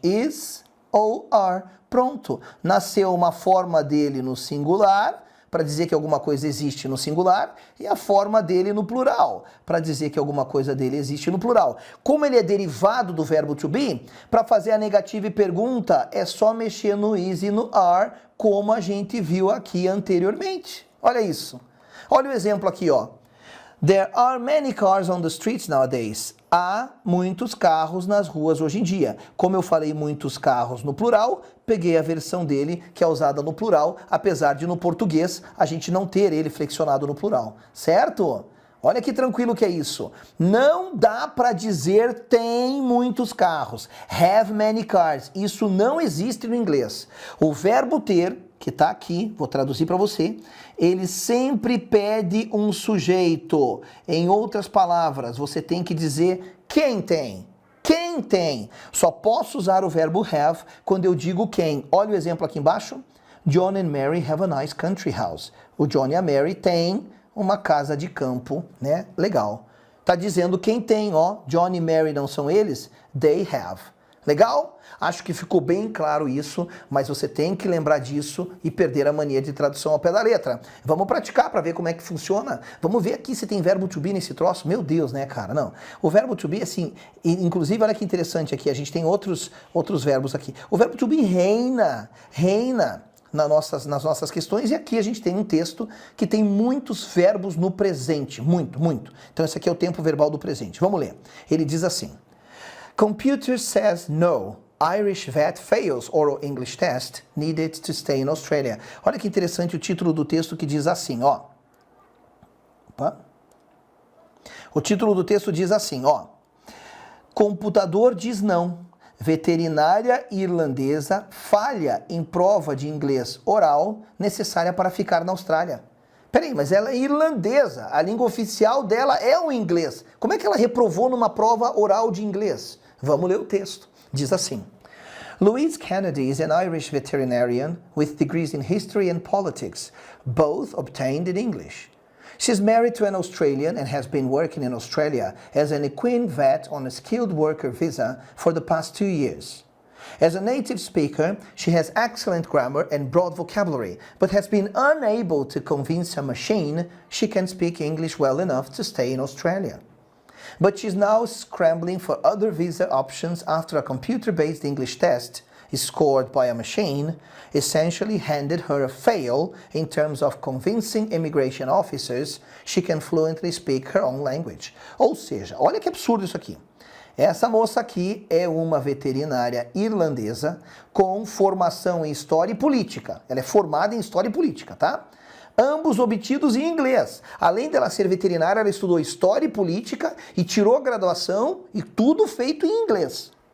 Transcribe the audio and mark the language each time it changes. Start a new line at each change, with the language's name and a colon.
Portuguese: Is ou are. Pronto. Nasceu uma forma dele no singular, para dizer que alguma coisa existe no singular, e a forma dele no plural, para dizer que alguma coisa dele existe no plural. Como ele é derivado do verbo to be, para fazer a negativa e pergunta, é só mexer no is e no are, como a gente viu aqui anteriormente. Olha isso. Olha o exemplo aqui, ó.
English: There are many cars on the streets nowadays.
Portuguese: Há muitos carros nas ruas hoje em dia. Como eu falei muitos carros no plural, peguei a versão dele que é usada no plural, apesar de no português a gente não ter ele flexionado no plural, certo? Olha que tranquilo que é isso. Não dá para dizer tem muitos carros.
English: Have many cars.
Portuguese: Isso não existe no inglês. O verbo ter, que está aqui, vou traduzir para você, ele sempre pede um sujeito. Em outras palavras, você tem que dizer quem tem. Quem tem? Só posso usar o verbo have quando eu digo quem. Olha o exemplo aqui embaixo.
English: John and Mary have a nice country house.
Portuguese: O John e a Mary têm uma casa de campo, né? Legal. Tá dizendo quem tem, ó. John e Mary não são eles?
English: They have.
Portuguese: Legal? Acho que ficou bem claro isso, mas você tem que lembrar disso e perder a mania de tradução ao pé da letra. Vamos praticar para ver como é que funciona. Vamos ver aqui se tem verbo to be nesse troço. Meu Deus, né, cara? Não. O verbo to be, assim, inclusive, olha que interessante aqui, a gente tem outros verbos aqui. O verbo to be reina nas nossas questões, e aqui a gente tem um texto que tem muitos verbos no presente, muito. Então esse aqui é o tempo verbal do presente. Vamos ler. Ele diz assim:
English: Computer says no. Irish vet fails oral English test needed to stay in Australia.
Portuguese: Olha que interessante o título do texto que diz assim, ó. Opa. O título do texto diz assim, ó. Computador diz não. Veterinária irlandesa falha em prova de inglês oral necessária para ficar na Austrália. Peraí, mas ela é irlandesa. A língua oficial dela é o inglês. Como é que ela reprovou numa prova oral de inglês? Vamos ler o texto. Diz assim:
English: Louise Kennedy is an Irish veterinarian with degrees in history and politics, both obtained in English. She's married to an Australian and has been working in Australia as an equine vet on a skilled worker visa for the past 2 years. As a native speaker, she has excellent grammar and broad vocabulary, but has been unable to convince a machine she can speak English well enough to stay in Australia. But she's now scrambling for other visa options after a computer-based English test scored by a machine essentially handed her a fail in terms of convincing immigration officers she can fluently speak her own language.
Portuguese: Ou seja, olha que absurdo isso aqui. Essa moça aqui é uma veterinária irlandesa com formação em História e Política. Ela é formada em História e Política, tá? ambos obtidos em inglês. Além dela ser veterinária, ela estudou História e Política e tirou graduação e tudo feito em inglês.